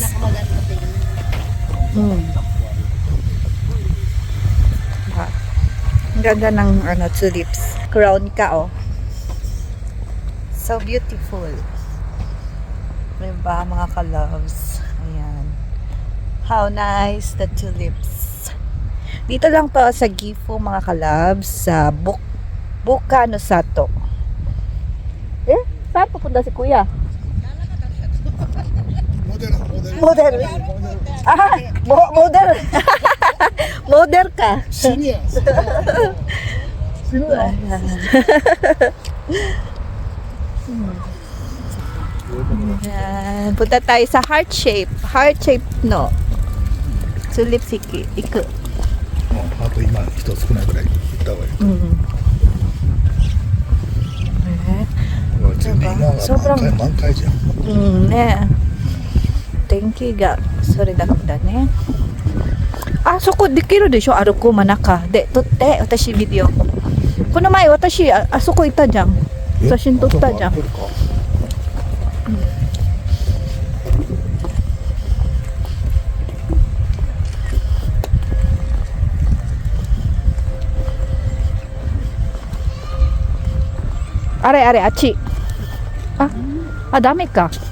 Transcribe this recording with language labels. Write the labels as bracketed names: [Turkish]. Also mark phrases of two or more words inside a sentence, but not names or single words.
[Filipino] Pinakamaganda tingnan. Ang ganda ng tulips. Crown ka, oh. [English] So beautiful. [Filipino] Diba, mga ka-loves? Ayan. [English] How nice the tulips. [Filipino] Dito lang to sa Gifu, mga ka-loves, sa Bukano Sato. Saan pupunta si Kuya? [Japanese] モデル [English] Model. Ah, model. [Filipino] Model ka. [Japanese] シニア死ぬわ [Filipino] Yan. Punta tayo sa [English] heart shape. Heart shape [Filipino] no. Tulip siki. Iku. [Japanese] あと今人少ないぐらい行った方がいい [Filipino] Sobrang- [Japanese] 満開じゃん Ne. [English] Thank you ga. Sorry [Japanese] だね. Ah, そこできるでしょ歩く真中で撮って私ビデオこの前私あそこ行ったじゃん写真撮ったじゃん あれあっちあダメか